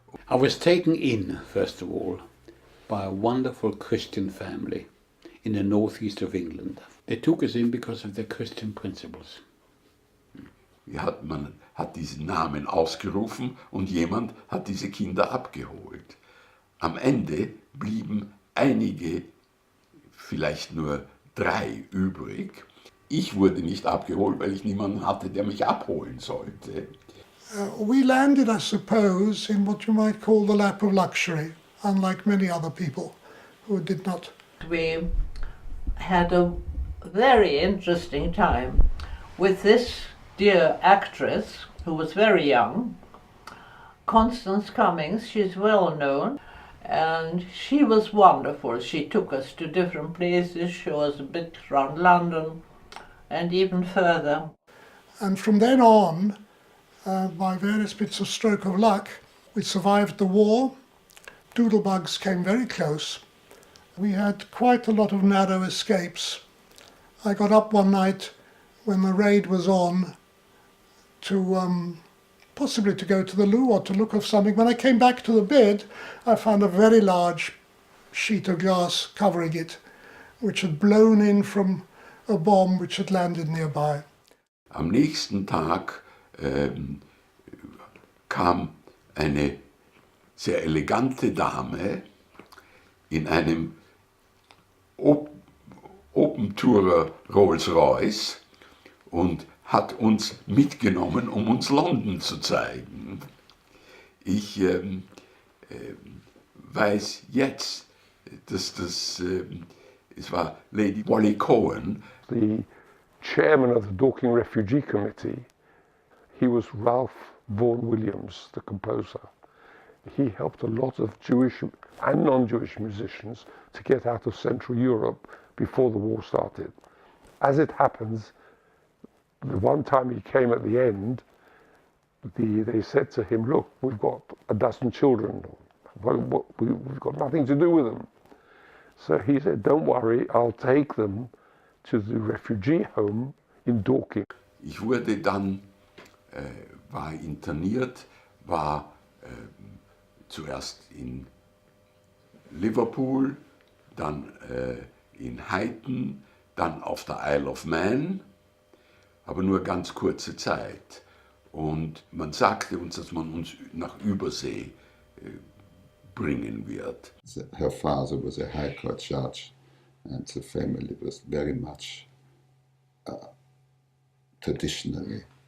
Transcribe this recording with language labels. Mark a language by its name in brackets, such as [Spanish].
[English] I was taken in, first of all, by a wonderful Christian family in the northeast of England. They took us in because of their Christian principles. [German] Man hat diesen Namen ausgerufen und jemand hat diese Kinder abgeholt. Am Ende blieben einige, vielleicht nur 3 übrig. Ich wurde nicht abgeholt, weil ich niemanden hatte, der mich abholen sollte. [English] We landed, I suppose, in what you might call the lap of luxury, unlike many other people who did not. We had a very interesting time with this dear actress who was very young, Constance Cummings. She's well known, and she was wonderful. She took us to different places, showed us a bit around London and even further. And from then on, by various bits of stroke of luck, we survived the war. Doodlebugs came very close. We had quite a lot of narrow escapes. I got up one night when the raid was on to possibly to go to the loo or to look for something. When I came back to the bed, I found a very large sheet of glass covering it, which had blown in from a bomb which had landed nearby. [German] Am nächsten Tag kam eine sehr elegante Dame in einem Open-Tourer Rolls-Royce und hat uns mitgenommen, um uns London zu zeigen. Ich weiß jetzt, dass es war Lady Wally Cohen. [English] The chairman of the Dorking Refugee Committee, he was Ralph Vaughan Williams, the composer. He helped a lot of Jewish and non-Jewish musicians to get out of Central Europe before the war started. As it happens, the one time he came at the end, they said to him, look, we've got a dozen children. We've got nothing to do with them. So he said, don't worry, I'll take them to the refugee home in Dorking. [German] Ich wurde dann, war interniert, war zuerst in Liverpool, dann in Huyton, dann auf der Isle of Man, aber nur ganz kurze Zeit. Und man sagte uns, dass man uns nach Übersee bringen wird. [English] Her father was a High Court judge, and the family was very much traditional.